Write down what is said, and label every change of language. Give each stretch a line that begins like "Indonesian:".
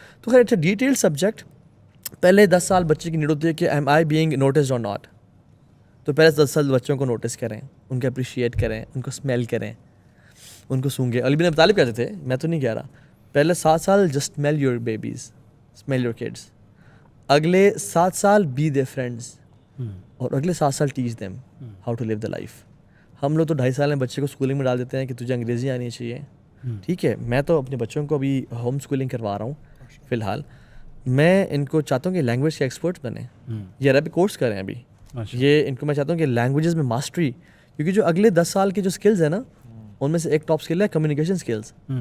Urdu: تو خیر اچھا ڈیٹیل سبجیکٹ. پہلے 10 سال بچے کی نیڈ ہوتی ہے کہ
English: Am I being noticed اور not.
Urdu: تو پہلے 10 سال بچوں کو نوٹس کریں, ان کو اپریشیٹ کریں, ان کو اسمیل کریں, ان کو سونگیں. علی بن ابی طالب کہتے تھے, میں تو نہیں کہہ رہا, پہلے 7 سال
English: Just smile your babies, smile your kids.
Urdu: اگلے 7 سال
English: Be their friends, اور اگلے 7 سال teach them how to live the life.
Urdu: ہم لوگ تو 2.5 سال میں بچے کو اسکولنگ میں ڈال دیتے ہیں کہ تجھے انگریزی آنی چاہیے. ٹھیک ہے, میں تو اپنے بچوں کو ابھی ہوم اسکولنگ کروا رہا ہوں فی الحال. میں ان کو چاہتا ہوں کہ لینگویج کے ایکسپرٹس بنیں. یہ عربک کورس کریں ابھی. یہ ان کو میں چاہتا ہوں کہ لینگویجز میں ماسٹری, کیونکہ جو اگلے 10 سال کے جو اسکلز ہیں نا, ان میں سے ایک ٹاپ اسکل ہے کمیونیکیشن اسکلز.